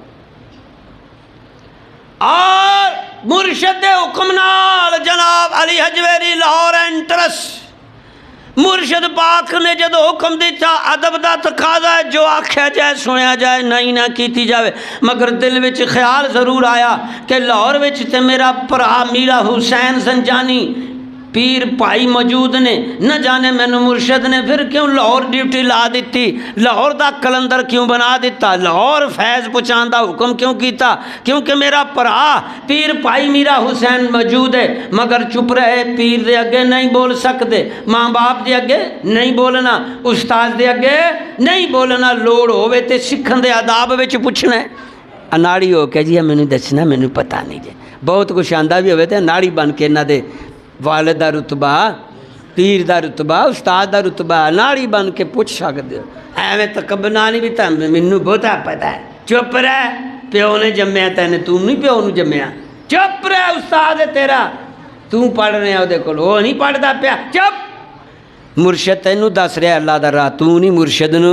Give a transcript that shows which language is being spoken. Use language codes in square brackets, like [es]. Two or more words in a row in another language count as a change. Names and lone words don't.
[pa] اور مرشد حکم نال جناب علی حجویری لاہور انٹرس، مرشد پاک نے جدو حکم دیتا ادب دا تقاضا ہے جو آکھیا جائے سنیا جائے نہیں نہ کیتی جاوے، مگر دل وچ خیال ضرور آیا کہ لاہور وچ تے میرا پرا میرا حسین زنجانی پیر پائی موجود نے، نہ جانے مینو مرشد نے پھر کیوں لاہور ڈیوٹی لا دیتی، لاہور دا کلندر کیوں بنا دیتا، لاہور فیض پہنچان دا حکم کیوں کیتا، کیونکہ میرا پرا پیر پائی میرا حسین موجود ہے، مگر چپ رہے، پیر دے اگے [ur] نہیں بول سکتے، [pa] ماں باپ دے اگے نہیں بولنا، استاد دے اگے نہیں بولنا، لوڑ ہوئے تے سکھن دے آداب وچ پوچھنا ہے۔ اناڑی ہو کے جی مینوں دسنا مینوں پتہ نہیں جی، بہت کچھ آندا بھی ہوئے تے اناڑی بن کے انہاں دے والد دا رتبہ، پیر دا رتبہ، استاد دا رتبہ ناڑی بن کے [ur] پوچھ سکتے ہو، [pa] ایویں تکبرانی بھی تو مینوں بہتا پتہ ہے، چپ رہ، پیو نے جمیا تینے، تو نہیں پیو نو جمیا، چپ رہ، استاد ہے تیرا، [ur] تو پڑھ رہے ہیں وہ وہ نہیں پڑھتا [pa] پیا، چپ، مرشد تینوں دس رہا اللہ دا راہ، تو نہیں مرشد نو۔